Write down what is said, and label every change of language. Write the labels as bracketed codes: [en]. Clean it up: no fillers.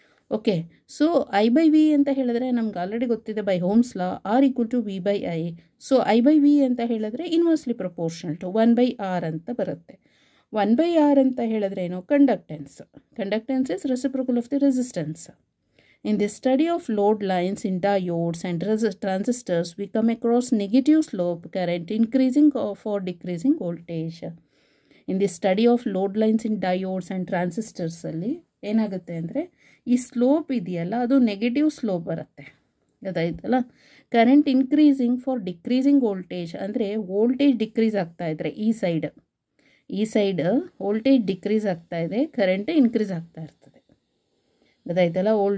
[kn] Okay, so I/V ಅಂತ ಹೇಳಿದ್ರೆ ನಮ್ಗೆ ಆಲ್ರೆಡಿ ಗೊತ್ತಿದೆ by homes law R = V/I. So I/V ಅಂತ ಹೇಳಿದ್ರೆ ಇನ್ವರ್ಸ್ಲಿ ಪ್ರಪೋರ್ಷನಲ್ ಟು 1/R ಅಂತ ಬರುತ್ತೆ. 1/R ಅಂತ ಹೇಳಿದ್ರೆ ಏನು? Conductance. Conductance is reciprocal of the resistance. [en] In the study of load lines in diodes and transistors, we come across negative slope current increasing or decreasing voltage. In the study of load lines in diodes and transistors [kn] ಅಲ್ಲಿ ಏನಾಗುತ್ತೆ ಅಂದರೆ ಈ slope ಇದೆಯಲ್ಲ ಅದು negative slope ಬರುತ್ತೆ. ಗೊತ್ತಾಯ್ತಲ್ಲ? Current increasing for decreasing voltage, ಅಂದರೆ voltage decrease ಆಗ್ತಾ ಇದ್ರೆ ಈ ಸೈಡ್ ವೋಲ್ಟೇಜ್ ಡಿಕ್ರೀಸ್ ಆಗ್ತಾ ಇದೆ, ಕರೆಂಟ್ ಇನ್ಕ್ರೀಸ್ ಆಗ್ತಾ ಇರ್ತದೆ. ಗೊತ್ತಾಯ್ತಲ್ಲ?